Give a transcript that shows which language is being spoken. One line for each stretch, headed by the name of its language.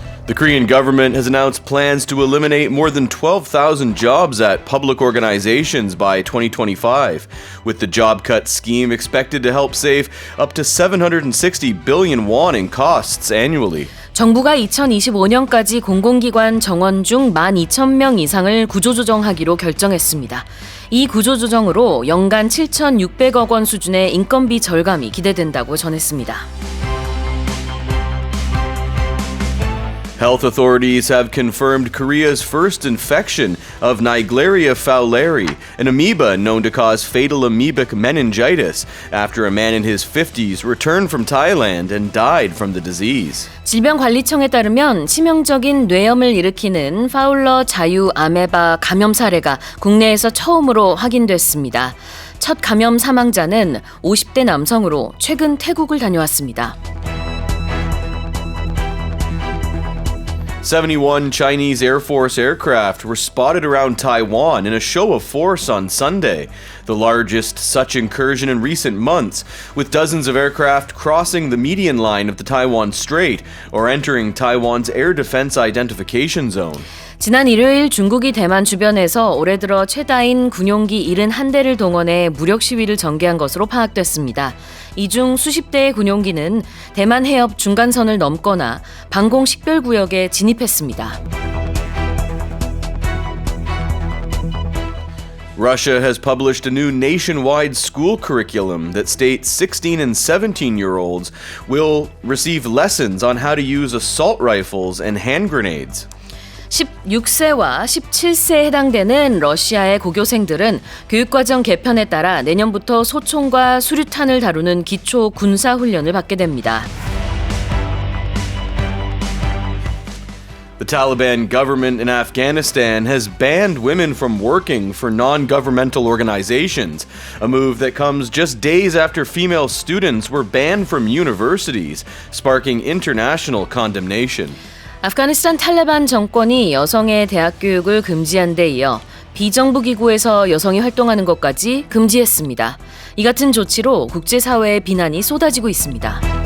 English: The Korean government has announced plans to eliminate more than 12,000 jobs at public organizations by 2025, with the job cut scheme expected to help save up to 760 billion won in costs annually.
Korean: 정부가 2025년까지 공공기관 정원 중 12,000명 이상을 구조조정하기로 결정했습니다. 이 구조조정으로 연간 7,600억 원 수준의 인건비 절감이 기대된다고 전했습니다.
English: Health authorities have confirmed Korea's first infection of Naegleria fowleri, an amoeba known to cause fatal amoebic meningitis, after a man in his 50s returned from Thailand and died from the disease.
Korean: 질병관리청에 따르면 치명적인 뇌염을 일으키는 파울러 자유 아메바 감염 사례가 국내에서 처음으로 확인됐습니다. 첫 감염 사망자는 50대 남성으로 최근 태국을 다녀왔습니다.
English: 71 Chinese Air Force aircraft were spotted around Taiwan in a show of force on Sunday, the largest such incursion in recent months, with dozens of aircraft crossing the median line of the Taiwan Strait or entering Taiwan's air defense identification zone.
Korean: 지난 일요일 중국이 대만 주변에서 올해 들어 최다인 군용기 71대를 동원해 무력 시위를 전개한 것으로 파악됐습니다. 이 중 수십 대의 군용기는 대만 해협 중간선을 넘거나 방공 식별구역에 진입했습니다.
English: Russia has published a new nationwide school curriculum that states 16 and 17-year-olds will receive lessons on how to use assault rifles and hand grenades.
Korean: 16세와 17세에 해당되는 러시아의 고교생들은 교육과정 개편에 따라 내년부터 소총과 수류탄을 다루는 기초 군사 훈련을 받게 됩니다.
English: The Taliban government in Afghanistan has banned women from working for non-governmental organizations, a move that comes just days after female students were banned from universities, sparking international condemnation.
Korean: 아프가니스탄 탈레반 정권이 여성의 대학 교육을 금지한 데 이어 비정부 기구에서 여성이 활동하는 것까지 금지했습니다. 이 같은 조치로 국제사회의 비난이 쏟아지고 있습니다.